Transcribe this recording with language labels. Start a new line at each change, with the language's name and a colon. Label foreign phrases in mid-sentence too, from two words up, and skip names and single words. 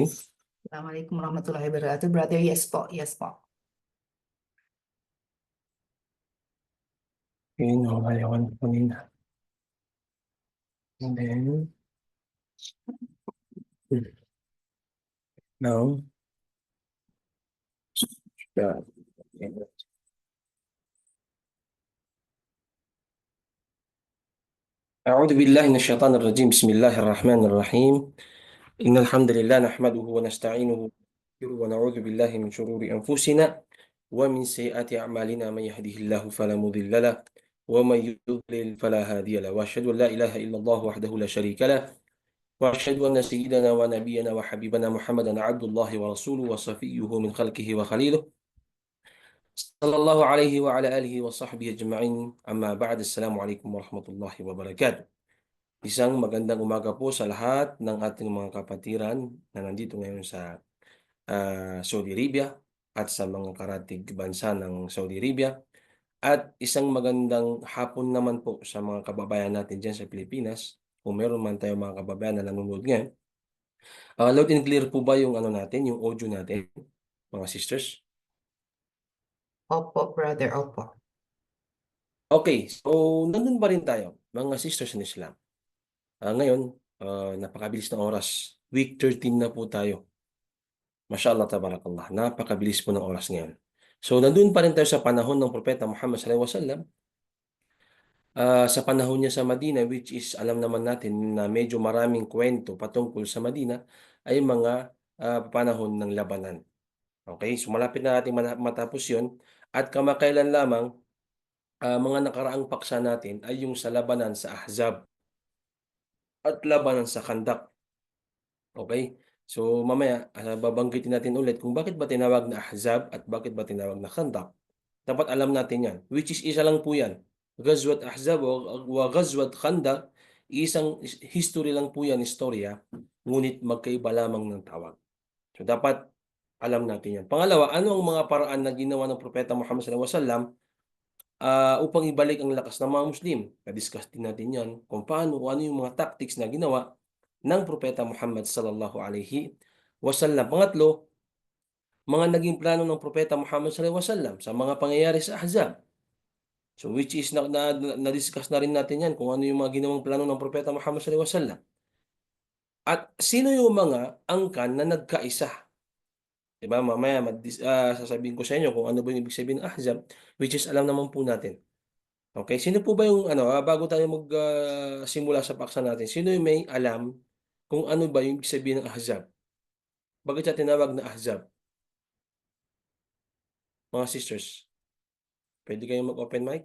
Arabic: السلام عليكم ورحمة الله وبركاته.
English: Brother, yes po, yes po.
Filipino: Yun, nakakayawan ko kanina.
English: And then, now, yeah.
Arabic: أعوذ بالله من الشيطان الرجيم بسم الله الرحمن الرحيم إن الحمد لله نحمده ونستعينه ونعوذ بالله من شرور أنفسنا ومن سيئات أعمالنا من يهده الله فلا مضل له ومن يضلل فلا هادي له وأشهد أن لا إله إلا الله وحده لا شريك له وأشهد أن سيدنا ونبينا وحبيبنا محمدا عبد الله ورسوله وصفيه من خلقه وخليله صلى الله عليه وعلى آله وصحبه أجمعين أما بعد السلام عليكم ورحمة الله وبركاته.
Filipino: Isang magandang umaga po sa lahat ng ating mga kapatiran na nandito ngayon sa Saudi Arabia at sa mga karatig bansa ng Saudi Arabia. At isang magandang hapon naman po sa mga kababayan natin dyan sa Pilipinas. Kung meron man tayo mga kababayan na nanonood ngayon.
English: Loud and clear
Filipino: po ba yung ano natin, yung audio natin, mga sisters? Opo, brother, opo. Okay, so nandun pa rin tayo, mga
English: sisters in Islam.
Filipino: Ngayon, napakabilis na oras. Week 13 na po tayo.
Arabic: ما شاء الله تبارك الله.
Filipino: Napakabilis po ng oras ngayon. So, nandun pa rin tayo sa panahon ng Propeta Muhammad
Arabic: صلى الله عليه وسلم.
Filipino: Sa panahon niya sa Madina,
English: which is
Filipino: alam naman natin na medyo maraming kwento patungkol sa Madina, ay mga panahon ng labanan. Okay, so malapit na natin matapos yun. At kamakailan lamang, mga nakaraang paksa natin ay yung sa labanan sa Ahzab at labanan sa Khandaq. Okay? So mamaya, babanggitin natin ulit kung bakit ba tinawag na Ahzab at bakit ba tinawag na Khandaq. Dapat alam natin yan.
English: Which is
Filipino: isa lang po yan.
Arabic: غزوة أحزاب وغزوة خندق,
Filipino: isang history lang po yan, istorya, ngunit magkaiba lamang ng tawag. So dapat alam natin yan. Pangalawa, ano ang mga paraan na ginawa ng Propeta Muhammad
Arabic: صلى الله عليه وسلم
Filipino: upang ibalik ang lakas ng mga Muslim? Na-discuss din natin yan kung paano, ano yung mga tactics na ginawa ng Propeta Muhammad
Arabic: صلى الله عليه وسلم.
Filipino: Pangatlo, mga naging plano ng Propeta Muhammad
Arabic: صلى الله عليه وسلم
Filipino: sa mga pangyayari sa Ahzab.
English: So which is
Filipino: na-discuss na rin natin yan kung ano yung mga ginawang plano ng Propeta Muhammad
Arabic: صلى الله عليه وسلم.
Filipino: At sino yung mga angkan na nagkaisa? Diba? Mamaya sasabihin ko sa inyo kung ano ba yung ibig sabihin ng Ahzab,
English: which is
Filipino: alam naman po natin. Okay, sino po ba yung ano, bago tayo simula sa paksa natin, sino yung may alam kung ano ba yung ibig sabihin ng Ahzab? Bakit siya tinawag na Ahzab? Mga sisters, pwede kayong mag-open mic?